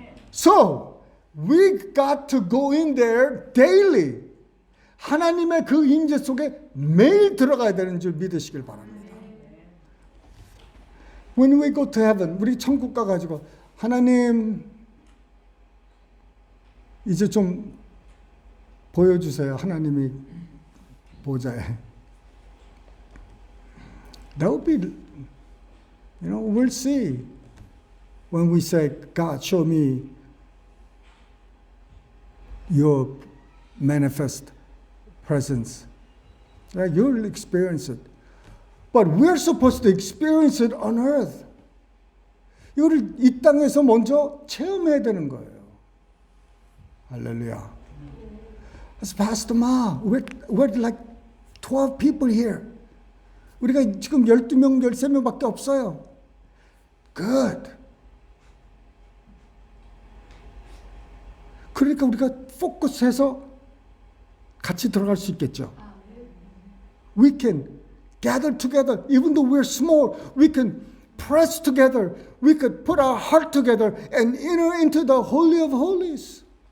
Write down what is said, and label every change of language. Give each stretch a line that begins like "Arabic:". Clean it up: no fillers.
English: So, we got to go in there daily.
Korean: 하나님의 그 임재 속에 매일 들어가야 되는 줄 믿으시길 바랍니다.
English: When we go to heaven,
Korean: 우리 천국 가가지고 하나님 이제 좀 보여주세요. 하나님이 보좌에.
English: That would be, we'll see when we say, God, show me your manifest presence. You'll experience it. But we're supposed to experience it on earth.
Korean: 이거를 이 땅에서 먼저 체험해야 되는 거예요. 할렐루야.
English: As Pastor Ma, we're like 12 people here.
Korean: 우리가 지금 12명, 13명밖에 없어요.
English: Good.
Korean: 그러니까 우리가 포커스해서 같이 들어갈 수 있겠죠.
English: We can gather together, even though we're small. We can press together. We could put our heart together and enter into the Holy of Holies.